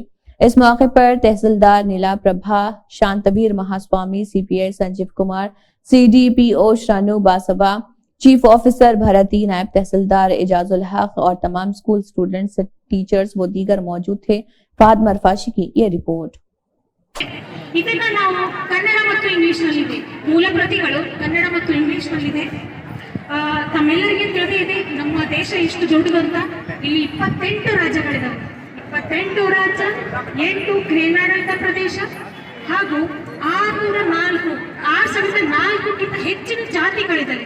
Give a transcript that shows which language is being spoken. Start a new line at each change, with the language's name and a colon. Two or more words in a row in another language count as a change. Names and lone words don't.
Urdu: اس موقع پر تحصیلدار نیلا پربھا، شانت ویر مہاسوامی، سی پی آئی سنجیو کمار، سی ڈی پی او شرانو باسوا,
English: chief officer
Urdu: بھرتی، نائب تحصیلدار اعجاز الحق اور تمام
English: school students, teachers
Urdu: و دیگر موجود تھے. فاد مرفاشی کی یہ رپورٹ.
Kannada: ಇದನ್ನ ನಾವು ಕನ್ನಡ ಮತ್ತು ಇಂಗ್ಲಿಷ್ ನಲ್ಲಿದೆ, ಮೂಲ ಪ್ರತಿಗಳು ಕನ್ನಡ ಮತ್ತು ಇಂಗ್ಲಿಷ್ ನಲ್ಲಿದೆ. ತಮ್ಮೆಲ್ಲರಿಗೆ ತಿಳಿದಿದೆ ನಮ್ಮ ದೇಶ ಎಷ್ಟು ದೊಡ್ಡದು ಅಂತ. ಇಲ್ಲಿ 28 ರಾಜ್ಯಗಳಿದಾವೆ. 28 ರಾಜ್ಯ, 8 ಕೇಂದ್ರಾಡಳಿತ ಪ್ರದೇಶ ಹಾಗೂ 604ಕ್ಕಿಂತ ಹೆಚ್ಚಿನ ಜಾತಿಗಳಿದ್ದಾವೆ.